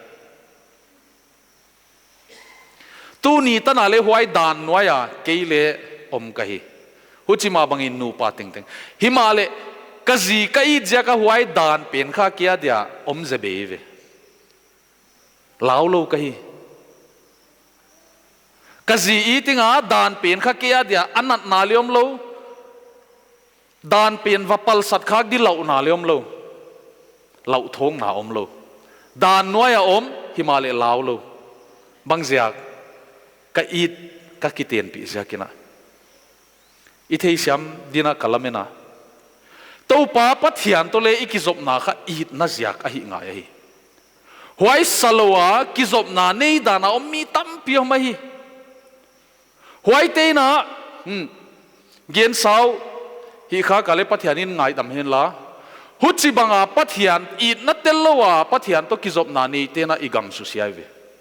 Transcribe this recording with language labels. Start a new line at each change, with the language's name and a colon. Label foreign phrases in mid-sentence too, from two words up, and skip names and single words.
Zou: tu ni tana le huai dan noya keile om kahi huchima bangin nu pa ting himale kazi kai ja ka huai dan pen kha kia dia om zebe ve laulo kahi kazi itinga dan pen kha kia dia anat na liom lo dan pen vapal sat khak di lau na liom lo lau thong na om lo dan noya om himale laulo bangzia ka it ka kiten pi zakina ithei siam dina kalamena to pa pathian to le ikizop na kha it na ziak a hi nga hi huai salwa kizop na nei dana ommi tam pi ma hi huai te na gen sau hi kha kale pathianin ngai dam hen la huchi banga pathian it na tellowa pathian to kizop na nei te na igam su siai ve